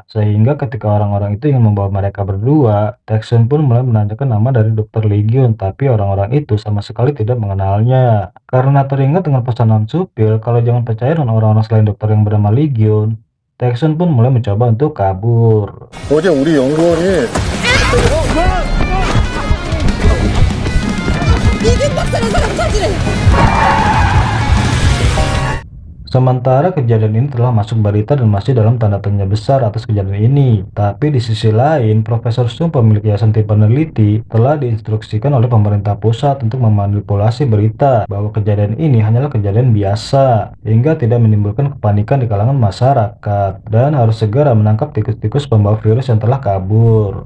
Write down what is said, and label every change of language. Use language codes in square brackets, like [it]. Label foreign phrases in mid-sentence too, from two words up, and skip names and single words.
[id] Sehingga ketika orang-orang itu ingin membawa mereka berdua, Taesun pun mulai menanyakan nama dari dokter Lee Gyun, tapi orang-orang itu sama sekali tidak mengenalnya. Karena teringat dengan pesan Nam Supil kalau jangan percaya dengan orang-orang selain dokter yang bernama Lee Gyun, Taesun pun mulai mencoba untuk kabur. [ko] 어제 우리 연구원이 이균 박사는 사람 찾으래. [id] Sementara kejadian ini telah masuk berita dan masih dalam tanda tanya besar atas kejadian ini. Tapi di sisi lain, Profesor Sung, pemilik yayasan tim peneliti, telah diinstruksikan oleh pemerintah pusat untuk memanipulasi berita bahwa kejadian ini hanyalah kejadian biasa, hingga tidak menimbulkan kepanikan di kalangan masyarakat, dan harus segera menangkap tikus-tikus pembawa virus yang telah kabur.